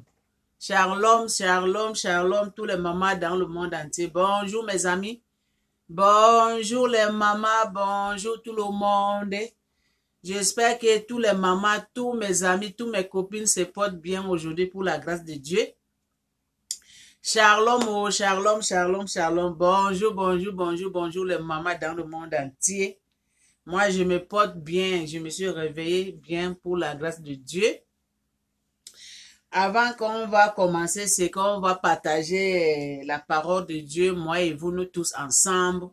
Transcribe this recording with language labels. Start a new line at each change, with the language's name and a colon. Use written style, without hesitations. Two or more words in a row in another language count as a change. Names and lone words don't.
Hebrew: Shalom, shalom, shalom,
French: tous les mamans dans le monde entier. Bonjour mes amis. Bonjour les mamans, bonjour tout le monde. J'espère que tous les mamans, tous mes amis, tous mes copines se portent bien aujourd'hui pour la grâce de Dieu.
Hebrew: Shalom, oh, shalom, shalom, shalom.
French: Bonjour, bonjour, bonjour, bonjour les mamans dans le monde entier. Moi, je me porte bien, je me suis réveillée bien pour la grâce de Dieu. Avant qu'on va commencer, c'est qu'on va partager la parole de Dieu, moi et vous, nous tous ensemble.